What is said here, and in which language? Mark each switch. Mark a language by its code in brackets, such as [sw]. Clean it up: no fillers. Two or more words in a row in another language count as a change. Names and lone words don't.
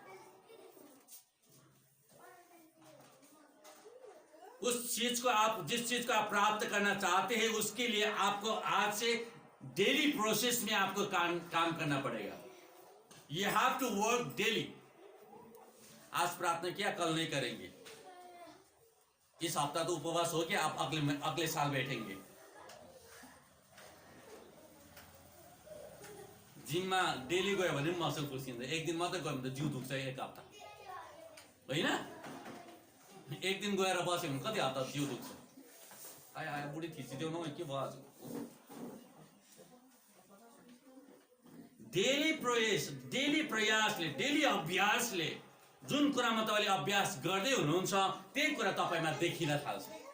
[hi] उस चीज को आप, जिस चीज को आप प्राप्त करना चाहते हैं, उसके लिए आपको आज से [en] daily process [hi] में आपको काम करना पड़ेगा. [en] You have to work daily. [hi] आज प्रार्थना किया, कल नहीं करेंगे. इस हफ्ता तो उपवास हो गया, आप अगले साल बैठेंगे. [ne] जिममा डेली गयो भने मसल खुसिन्छ. एक दिन मात्रै गयो भने त जिउ दुख्छ एक हप्ता, होइन? एक दिन गएर बस्यो भने कति हप्ता जिउ दुख्छ. आयो बुढी थिचिदेऊ न, के भयो आज. डेली प्रयासले, डेली अभ्यासले जुन कुरामा तपाईले अभ्यास गर्दै हुनुहुन्छ, त्यही कुरा तपाईमा देखिन थाल्छ.